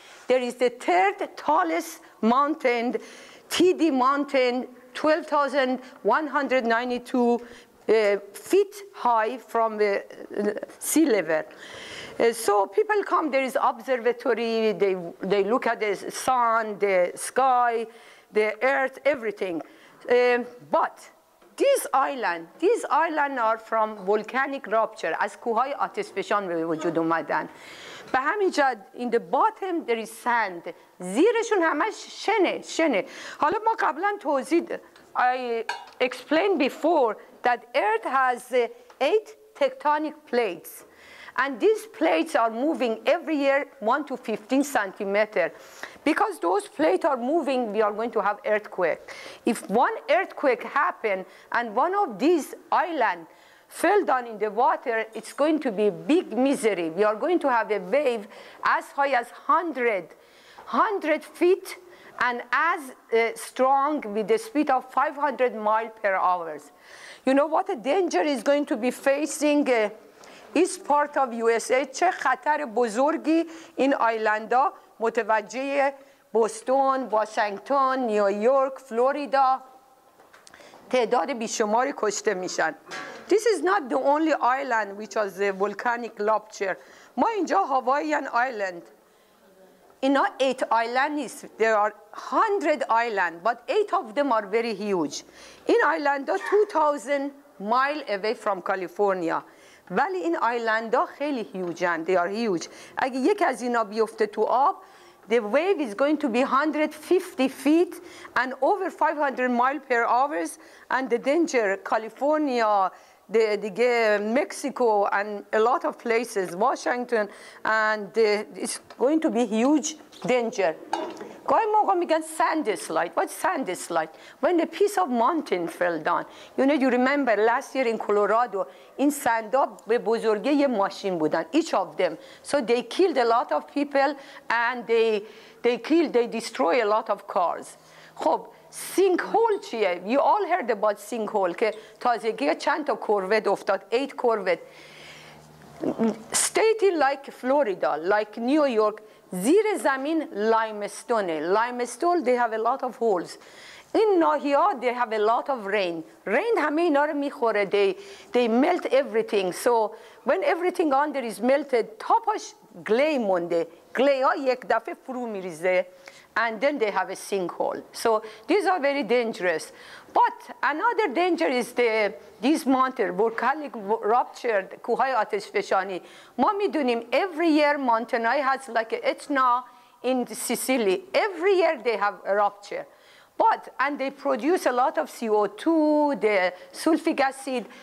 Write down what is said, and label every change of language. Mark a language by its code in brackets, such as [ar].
[en] There is the third tallest mountain, TD Mountain, 12,192 feet high from the sea level. So people come, there is observatory, they look at the sun, the sky, the earth, everything. But these islands are from volcanic rupture. [fa] از کوههای آتشفشان به وجود اومدن. به همین جهت [en] in the bottom there is sand. [fa] زیرشون همش شنه. حالا ما قبلا توضیح [en] I explained before that Earth has 8 tectonic plates. And these plates are moving every year 1 to 15 centimeters. Because those plates are moving, we are going to have earthquake. If one earthquake happens and one of these islands fell down in the water, it's going to be big misery. We are going to have a wave as high as 100 feet and as strong with the speed of 500 miles per hour. You know what a danger is going to be facing east part of USA. [fa] چه خطر بزرگی این آیلندا متوجه بوستون، واشنگتن، نیویورک، فلوریدا تعداد بیشماری کشته میشن. [en] This is not the only island which was a volcanic rupture. [fa] ما اینجا هواییان island. اینا 8 island نیست. [en] There are 100 islands, but 8 of them are very huge. [fa] این آیلندا [en] 2000 miles away from California. [fa] ولی این آیلندها خیلی هیوجن. [en] They are huge. [fa] اگه یک از اینا بیفته تو آب, [en] the wave is going to be 150 feet and over 500 miles per hour, and the danger, California, the Mexico, and a lot of places, Washington, and it's going to be huge danger. [fa] گاهی موقع میگن sandslide. [en] What's sandslide? When a piece of mountain fell down. You remember last year in Colorado, [fa] این سندا به بزرگی یه ماشین بودن. [en] Each of them. So they killed a lot of people and they destroy a lot of cars. [fa] خب sinkhole چیه؟ [en] You all heard about sinkhole [fa] که تازگی چند تا کوروت افتاد. 8 کوروت. [en] State like Florida, like New York, [fa] زیر زمین [en] limestone, they have a lot of holes. [fa] این ناحیه‌ها [en] they have a lot of rain. [fa] Rain همه اینا رو میخوره. [en] They melt everything. So when everything under is melted, [fa] تاپش گلی مونده. گلی ها یک دفعه فرو میریزه. [en] And then they have a sinkhole. So these are very dangerous. But another danger is these mountain, volcanic rupture, [fa] کوههای آتشفشانی. ما میدونیم [en] every year mountain has like Etna in Sicily. Every year they have a rupture. And they produce a lot of CO2, the sulfuric acid.